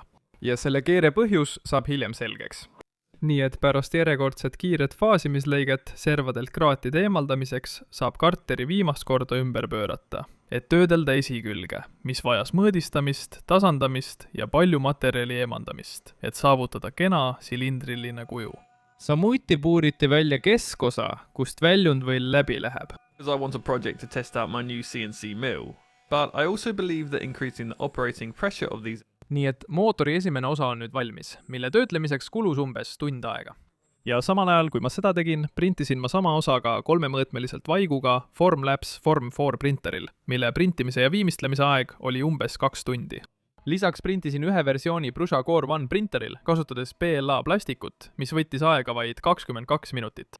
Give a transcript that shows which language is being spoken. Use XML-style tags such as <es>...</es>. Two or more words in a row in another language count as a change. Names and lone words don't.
<et>Ja selle keere põhjus saab hiljem selgeks. Nii et pärast järjekordset kiiret faasimislõiget servadelt kraatide eemaldamiseks saab karteri viimast korda ümber pöörata, et töödelda esikülge, mis vajas mõõdistamist, tasandamist ja palju materjali eemaldamist, et saavutada kena silindriline kuju. Samuti puuriti välja keskosa, kust väljund võll läbi läheb.</et> <en>Because I want a project to test out my new CNC mill, but I also believe that increasing the operating pressure of these</en> <et>Nii et mootori esimene osa on nüüd valmis, mille töötlemiseks kulus umbes tund aega. Ja samal ajal, kui ma seda tegin, printisin ma sama osaga 3-mõõtmeliselt vaiguga Formlabs Form 4 printeril, mille printimise ja viimistlemise aeg oli umbes 2 tundi. Lisaks printisin ühe versiooni Prusa Core One printeril, kasutades PLA plastikut, mis võttis aega vaid 22 minutit.</et>